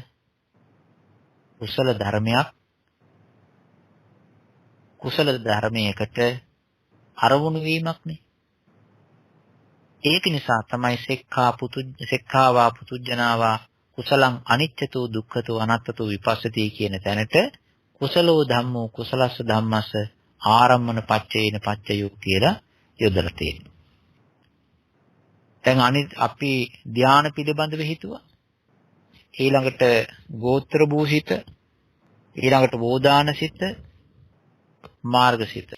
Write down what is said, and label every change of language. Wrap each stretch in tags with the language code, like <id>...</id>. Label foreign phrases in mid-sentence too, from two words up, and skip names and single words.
<si>කුසල ධර්මයක්. කුසල ධර්මයකට අරමුණු වීමක්නේ. ඒක නිසා තමයි</si> <pi>සෙක්ඛාවා පුතුජ්ජනාවා කුසලං අනිච්චතෝ දුක්ඛතෝ අනත්තතෝ විපස්සති</pi> <si>කියන තැනට</si> <pi>කුසලෝ ධම්මෝ කුසලස්ස ධම්මස්ස ආරම්මන පච්චේන පච්චයෝ</pi> <si>කියලා යොදලා තියෙනවා. දැන් අපි ධානය පිළිබඳව හිතුවා. ඊළඟට ගෝත්‍ර භූසිත, ඊළඟට වෝදානසිත, මාර්ගසිත.</si>